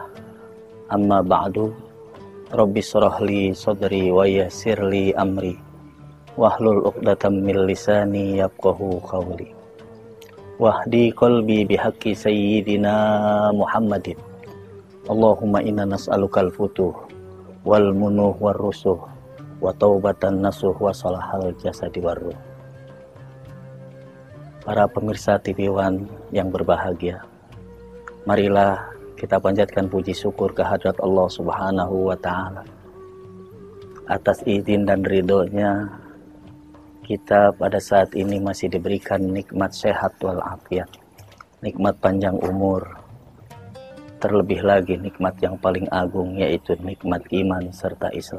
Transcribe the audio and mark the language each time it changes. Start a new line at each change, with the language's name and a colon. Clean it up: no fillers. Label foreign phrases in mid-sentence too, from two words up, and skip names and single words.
Arabic: أما بعد. رب اشرح لي صدري ويسر لي أمري واحلل عقدة من لساني يفقهوا قولي واهد قلبي بحق سيدنا محمد. اللهم إنا نسألك الفتوح والمنوح والرسوخ وتوبة نصوحا وصلاح الجسد والروح.
Indonesian: Para pemirsa TV One yang berbahagia, marilah kita panjatkan puji syukur kehadrat Allah
Arabic: سبحانه وتعالى
Indonesian: atas izin dan ridhonya kita pada saat ini masih diberikan nikmat sehat walafiat, nikmat panjang umur, terlebih lagi nikmat yang paling agung yaitu nikmat iman serta Islam.